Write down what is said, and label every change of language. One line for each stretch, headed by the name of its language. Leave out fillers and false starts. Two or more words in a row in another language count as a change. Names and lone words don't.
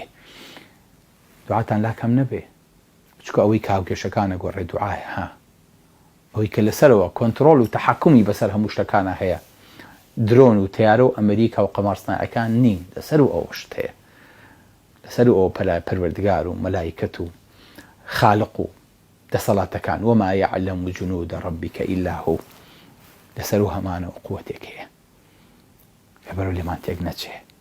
Central Kurdish: دوعاتان لاکەم نەبێ، چکە ئەوەی کە هاوکێشەکانە گۆڕێ دوعایە ها، ئەوەی کە لەسەرەوە کۆنتڕۆڵ و تەحەکومی بەسەر هەموو شتەکانە هەیە. درۆن و تیارە و ئەمریکا و قەمارسنایەکان نین، لەسەر و ئەوە شت هەیە، لەسەر و ئەوە پەلای پەروەردگار و مەلایکەت و خالق و دەسەڵاتەکان
Arabic: وما يعلم جنود ربك إلا هو،
Central Kurdish: لەسەر و هەمانە و قووەتێک هەیە کە بەرەو لێمان تێک نەچێ.